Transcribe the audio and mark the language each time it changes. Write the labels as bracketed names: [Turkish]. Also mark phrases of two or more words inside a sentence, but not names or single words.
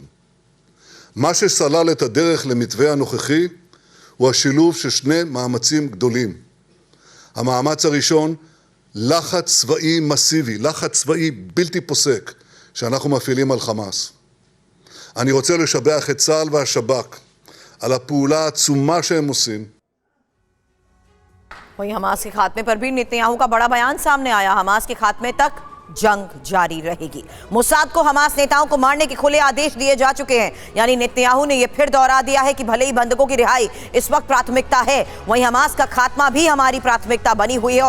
[Hebrew] מה שסלל את הדרך למתווה הנוכחי הוא השילוב של שני מאמצים גדולים. המאמץ הראשון, לחץ צבאי מסיבי, לחץ צבאי בלתי פוסק, שאנחנו מפעילים על חמאס. אני רוצה לשבח את צה"ל והשב"כ על הפעולה העצומה שהם עושים. [Hindi] वहीं हमास के खात्मे पर भी नेतन्याहू का बड़ा बयान सामने आया। हमास के खात्मे तक जंग जारी रहेगी। मोसाद को हमास नेताओं को मारने के खुले आदेश दिए जा चुके हैं। यानी नेतन्याहू ने यह फिर दोहरा दिया है कि भले ही बंधकों की रिहाई इस वक्त प्राथमिकता है, वहीं हमास का खात्मा भी हमारी प्राथमिकता बनी हुई है।